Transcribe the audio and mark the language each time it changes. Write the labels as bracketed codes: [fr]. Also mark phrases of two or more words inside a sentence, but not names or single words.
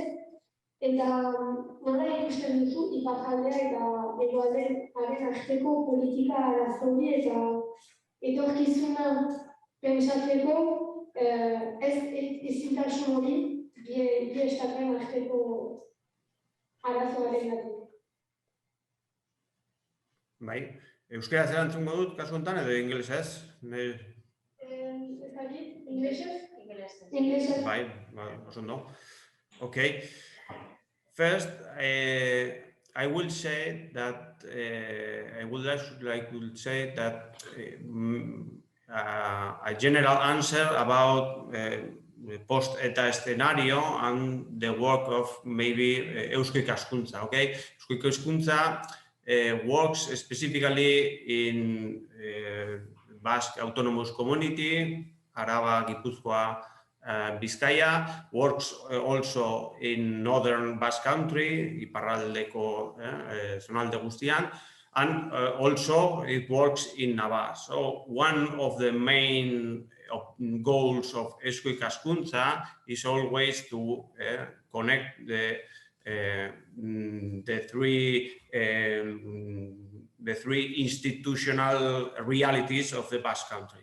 [eu] Eta nola ikusten duzu iparjaldea eta egoaldearen arteko politika arazobi eta etorkizuna pentsatzeko ezintasun hori bi estatuen arteko Bai, euskaraz erantzungo dut kasu honetan edo ingelesez? Inglesez. Bai, oso ondo. [en] Okay. First, I will say that I would like to say that a general answer about post eta scenario and the work of maybe Eusko Ikaskuntza. Okay, Eusko Ikaskuntza works specifically in Basque Autonomous Community, Araba, Gipuzkoa, Bizkaia, works also in northern Basque Country, [eu] iparraldeko zonalde guztian, [en] and also it works in Navarre. So one of the main goals of Eusko Ikaskuntza is always to connect the three institutional realities of the Basque Country.